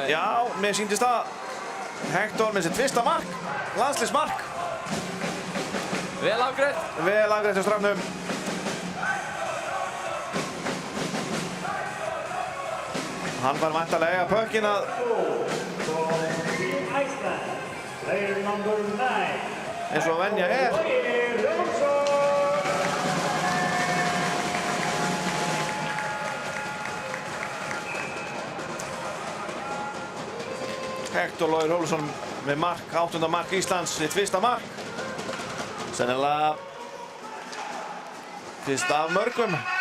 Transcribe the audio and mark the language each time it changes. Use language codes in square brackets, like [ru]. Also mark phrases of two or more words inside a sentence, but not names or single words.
[is] Já, mér sýndist það. Hector með sitt fyrsta mark, landsliðsmark. Vel afgreitt. Vel afgreitt á strafnum. Hann var væntanlega að pökkinn að... [en] Team Iceland, player number 9. [is] eins og venja er. Hector Logi Ólafsson með mark, 8. mark Íslands, sitt fyrsta mark. Sennilega fyrst af mörgum.